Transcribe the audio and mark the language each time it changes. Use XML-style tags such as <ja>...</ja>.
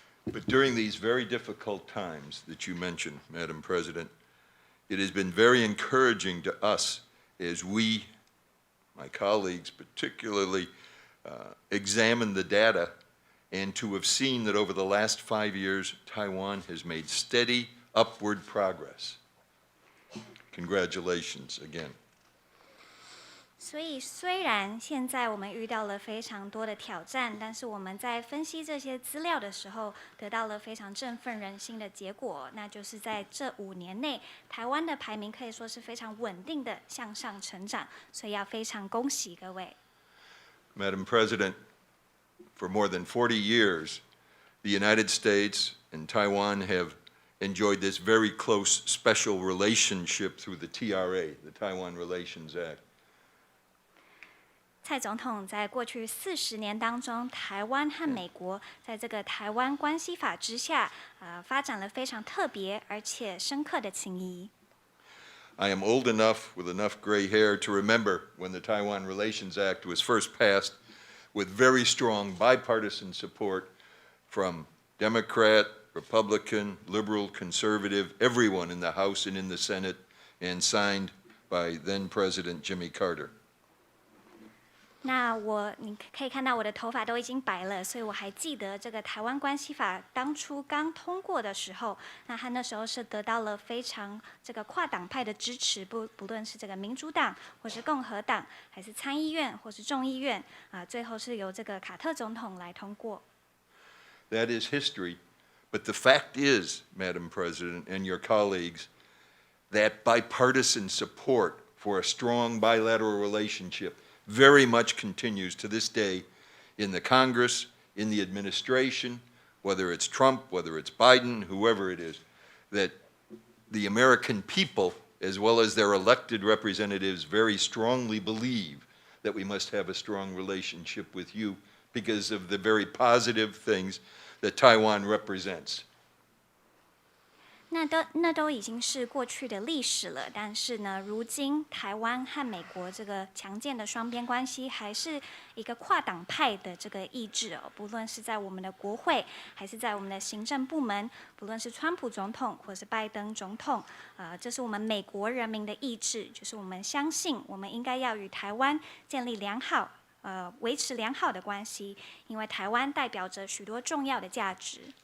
<en>But during these very difficult times that you mentioned, Madam President, it has been very encouraging to us as we, my colleagues particularly, examine the data and to have seen that over the last 5 years, Taiwan has made steady upward progress. Congratulations again.</en> <zh>所以，虽然现在我们遇到了非常多的挑战，但是我们在分析这些资料的时候，得到了非常振奋人心的结果，那就是在这5年内，台湾的排名可以说是非常稳定的向上成长，所以要非常恭喜各位。</zh> <en>Madam President, for more than 40 years, the United States and Taiwan have enjoyed this very close special relationship through the TRA, the Taiwan Relations Act.</en> <zh>蔡总统在过去40年当中，台湾和美国在这个台湾关系法之下，发展了非常特别而且深刻的情谊。</zh> <en>I am old enough with enough gray hair to remember when the Taiwan Relations Act was first passed with very strong bipartisan support from Democrat, Republican, liberal, conservative, everyone in the House and in the Senate, and signed by then-President Jimmy Carter.</en> <zh>那你可以看到我的头发都已经白了，所以我还记得这个台湾关系法当初刚通过的时候，那他那时候是得到了非常这个跨党派的支持，不论是这个民主党或是共和党，还是参议院或是众议院，最后是由这个卡特总统来通过。</zh> <en>That is history, but the fact is, Madam President and your colleagues, that bipartisan support for a strong bilateral relationship very much continues to this day in the Congress, in the administration, whether it's Trump, whether it's Biden, whoever it is, that the American people, as well as their elected representatives, very strongly believe that we must have a strong relationship with you because of the very positive things that Taiwan represents.</en> <zh>那都已经是过去的历史了，但是呢，如今台湾和美国这个强健的双边关系，还是一个跨党派的这个意志哦。不论是在我们的国会，还是在我们的行政部门，不论是川普总统或是拜登总统，这是我们美国人民的意志，就是我们相信我们应该要与台湾建立维持良好的关系，因为台湾代表着许多重要的价值。</zh>